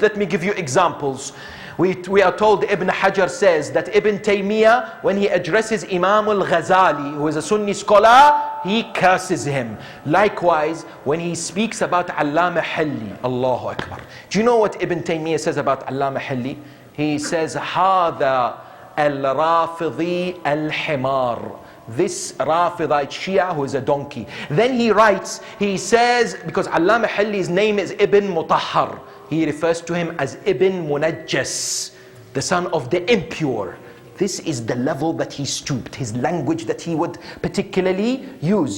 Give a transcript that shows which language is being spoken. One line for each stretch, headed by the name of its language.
English: Let me give you examples. We are told, Ibn Hajar says that Ibn Taymiyyah, when he addresses Imam al-Ghazali, who is a Sunni scholar, he curses him. Likewise, when he speaks about Allama Hilli, Allahu Akbar. Do you know what Ibn Taymiyyah says about Allama Hilli? He says,
Arabic: هذا الرافضي الحمار.
English: This Rafidite Shia who is a donkey. Then he writes, he says, because Allama Hilli's name is Ibn Mutahhar, he refers to him as Ibn Munajjas, the son of the impure. This is the level that he stooped, his language that he would particularly use.